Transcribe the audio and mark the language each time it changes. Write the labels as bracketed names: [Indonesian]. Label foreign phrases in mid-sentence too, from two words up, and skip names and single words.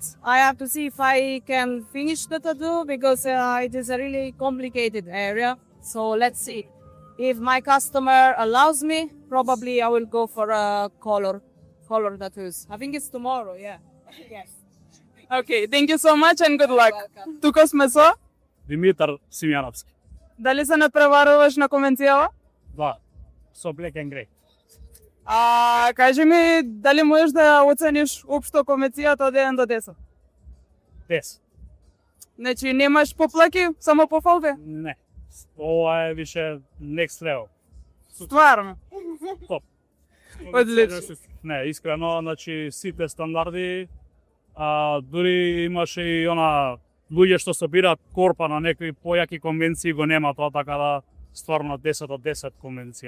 [English] I have to see if I can finish the tattoo because it is a really complicated area. So let's see. If my customer allows me, probably I will go for a color tattoos. I think it's tomorrow, yeah. Yes. Okay, thank you so much and good luck. Welcome. [Macedonian] Тука сме со. Димитар Симјановски. Дали се надпреваруваш на конвенцијава? Да, со [English] Black and Grey. [Macedonian] Кажи ми, дали можеш да оцениш општо конвенцијата од 1 до 10? 10. Значи немаш поплаки, само пофалби? Не. Ова е више [English] next level. [Macedonian] Стварно. Топ. Одлично. Не, искрено, значи сите стандарди, дури имаше и она луѓе што собираат корпа на некои појаки конвенции го нема тоа, така да стварно 10 од 10 конвенција.